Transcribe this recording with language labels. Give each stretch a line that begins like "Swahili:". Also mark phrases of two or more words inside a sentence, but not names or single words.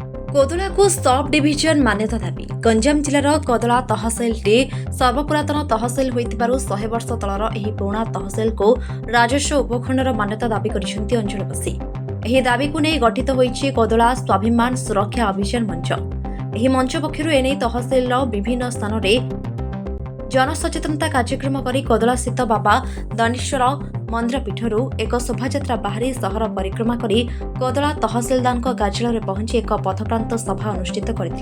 Odia: କୋଦଳା କୁ
English: sub division
Odia: ମାନ୍ୟତା ଦାବି ଗଞ୍ଜାମ ଜିଲ୍ଲାର କୋଦଳା ତହସିଲ ସର୍ବପୁରାତନ ତହସିଲ ହୋଇଥିବାରୁ 100 ବର୍ଷ ତଳର ଏହି ପୁରୁଣା ତହସିଲ କୁ ରାଜସ୍ୱ ଉପଖଣ୍ଡର ମାନ୍ୟତା ଦାବି କରିଛନ୍ତି ଅଞ୍ଚଳବାସୀ। ଏହି ଦାବି କୁ ନେଇ ଗଠିତ ହୋଇଛି କୋଦଳା ସ୍ୱାଭିମାନ ସୁରକ୍ଷା ଅଭିଯାନ ମଞ୍ଚ। ଏହି ମଞ୍ଚ ପକ୍ଷରୁ ଏଣେ ତହସିଲ ବିଭିନ୍ନ ସ୍ଥାନ ରେ ଜନସଚେତନତା କାର୍ଯ୍ୟକ୍ରମ କରି କୋଦଳା ସ୍ଥିତ ବାବା ଦନେଶ୍ୱର ମନ୍ଦିର ପୀଠର ଏକ ଶୋଭାଯାତ୍ରା ବାହାରି ସହର ପରିକ୍ରମା କରି କୋଦଳା ତହସିଲଦାର କାର୍ଯ୍ୟାଳୟ ପହଞ୍ଚି ଏକ ପଥପ୍ରାନ୍ତ ସଭା ଅନୁଷ୍ଠିତ କରିଥିଲେ।